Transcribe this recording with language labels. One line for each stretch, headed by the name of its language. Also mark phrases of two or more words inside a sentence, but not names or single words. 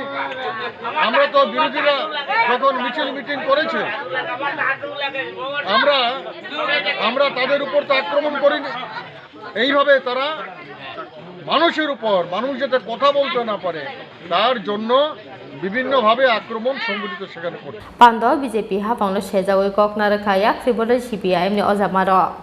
Bangla: আমরা তো বিরোধীরা যখন মিছিল মিটিং করেছে আমরা তাদের উপর তো আক্রমণ করিনি। এইভাবে তারা মানুষের উপর, মানুষ যাতে কথা বলতে না পারে তার জন্য বিভিন্নভাবে আক্রমণ সংগঠিত সেখানে করে।
Kok Borok: Pandao BJP hafangno sejawoi koknara khayak siboda CPIM ni ojamaro